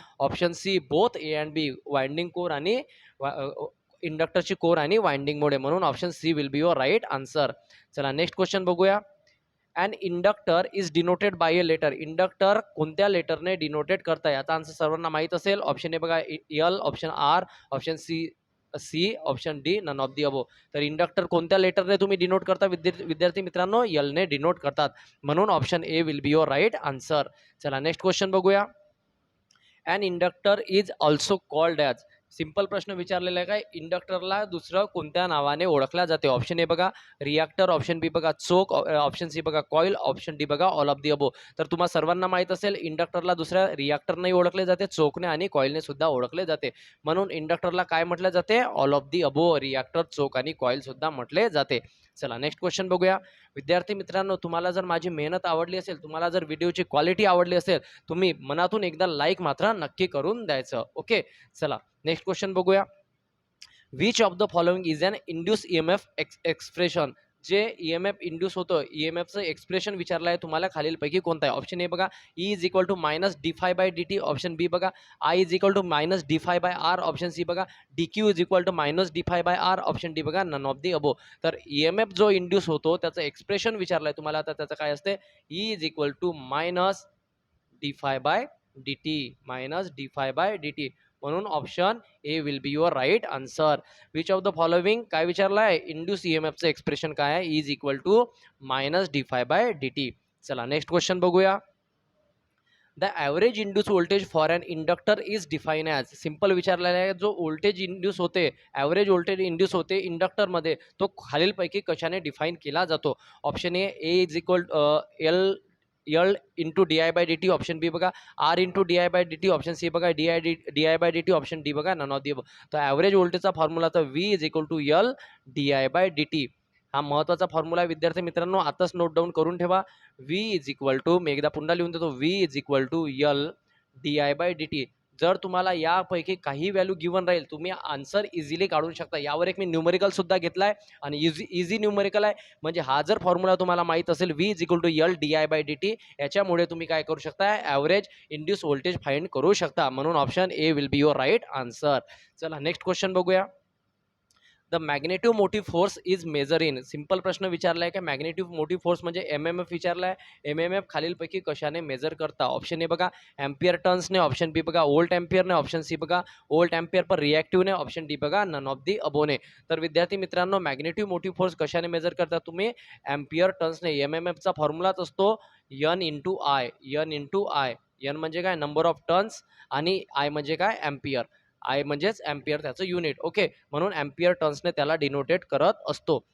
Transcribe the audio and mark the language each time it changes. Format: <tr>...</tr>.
<en>Option C both A and B, winding core आणि इंडक्टरची core आणि वाइंडिंगमुळे, म्हणून option C will be your right answer. चला नेक्स्ट क्वेश्चन बघूया. And inductor is denoted by a letter.</en> <mr>Inductor कोणत्या लेटरने denoted करता, याचा आन्सर सर्वांना माहीत असेल. ऑप्शन ए बघा L, option R, option C, option D none of the अबो. तर इंडक्टर कोणत्या लेटरने तुम्ही डिनोट करता विद्यार्थी मित्रांनो, एलने डिनोट करतात, म्हणून</mr> <en>Option A will be your right answer. चला next question बघूया. And inductor is also called as.</en> <mr>Simple प्रश्न विचारलेला आहे, काय इंडक्टरला दुसरं कोणत्या नावाने ओळखल्या जाते. ऑप्शन ए बघा रिॲक्टर, ऑप्शन बी बघा चोक, ऑप्शन सी बघा कॉईल, ऑप्शन डी बघा ऑल ऑफ दी अबो. तर तुम्हाला सर्वांना माहीत असेल इंडक्टरला दुसऱ्या रिॲक्टरने ओळखले जाते, चोकने आणि कॉईलने सुद्धा ओळखले जाते, म्हणून इंडक्टरला काय म्हटलं जाते, all of the above. Reactor, चोक आणि कॉईल सुद्धा म्हटले जाते. चला नेक्स्ट क्वेश्चन बघूया. विद्यार्थी मित्रांनो, तुम्हाला जर माझी मेहनत आवडली असेल, तुम्हाला जर व्हिडिओची क्वालिटी आवडली असेल, तुम्ही मनातून एकदा लाईक मात्र नक्की करून द्यायचं.</mr> <en>Okay, चला next question बघूया. Which of the following is an induce EMF expression.</en> <mr>जे ईएमएफ इंड्यूस होतं, ईएमएफचं एक्सप्रेशन विचारलं आहे तुम्हाला, खालीलपैकी कोणतं आहे.</mr> <en>Option A बघा E is equal to minus D phi by D T, option B बघा I is equal to minus D phi by R, option C बघा D Q is equal to minus D phi by R, option D बघा none of the above.</en> <mr>तर EMF जो induce होतो त्याचं expression विचारलं आहे तुम्हाला, तर त्याचं काय असते,</mr> <en>E is equal to minus D phi by D T,</en> <mr>minus D five bye D T, म्हणून option A will be your right answer. Which of the following काय विचारलं आहे, इंड्यूस ईएमएफचं एक्सप्रेशन काय आहे, is equal to minus D five bye D T.</mr> <en>चला next question बघूया. The average induce voltage for an inductor is define as.</en> <mr>Simple विचारलेला आहे, जो व्होल्टेज इंड्यूस होते, ॲव्हरेज व्होल्टेज इंड्यूस होते इंडक्टरमध्ये, तो खालीलपैकी कशाने डिफाईन केला जातो.</mr> <en>Option A is equal L into D I by D T, option B बघा R into D I by D T, option C बघा D I by D T, option D बघा none of the.</en> <mr>तर average व्होल्टेजचा formula तर V is equal to L D I bye D T. हा महत्त्वाचा formula आहे विद्यार्थी मित्रांनो, आताच नोट डाऊन करून ठेवा. व्ही इज इक्वल टू, मी एकदा पुन्हा लिहून देतो, V is equal to L D I bye D T. जर तुम्हाला यापैकी काही व्हॅल्यू गिवन राहील तुम्ही आन्सर इझिली काढू शकता. यावर एक मी न्यूमेरिकल सुद्धा घेतलाय आणि इझी न्यूमेरिकल आहे. म्हणजे हा जर फॉर्म्युला तुम्हाला माहित असेल V = L di/dt, याच्यामुळे तुम्ही काय करू शकता, ॲव्हरेज इंड्यूस व्होल्टेज फाइंड करू शकता.</mr> <en>म्हणून option A will be your right answer. चला next question बघूया. The magnetive motive force is measure in.</en> <mr>Simple प्रश्न विचारलाय की मॅग्नेटिव्ह मोटिव्ह फोर्स म्हणजे MMF विचारलाय. MMF खालीलपैकी कशाने मेजर करता. ऑप्शन ए बघा एम्पियर टर्न्सने, ऑप्शन बी बघा वोल्ट एम्पियरने, ऑप्शन सी बघा volt ampere per रिॲक्टिव्हने, option D बघा नन ऑफ दी अबोने. तर विद्यार्थी मित्रांनो मॅग्नेटिव्ह मोटिव्ह फोर्स कशाने मेजर करता तुम्ही, एम्पियर टर्न्सने. MMFचा फॉर्म्युलाच असतो N × I. N म्हणजे काय नंबर ऑफ टर्न्स आणि I म्हणजे काय एम्पियर. आय म्हणजेच एम्पियर त्याचं युनिट. ओके, म्हणून एम्पियर टर्न्सने त्याला डिनोटेट करत असतो.</mr>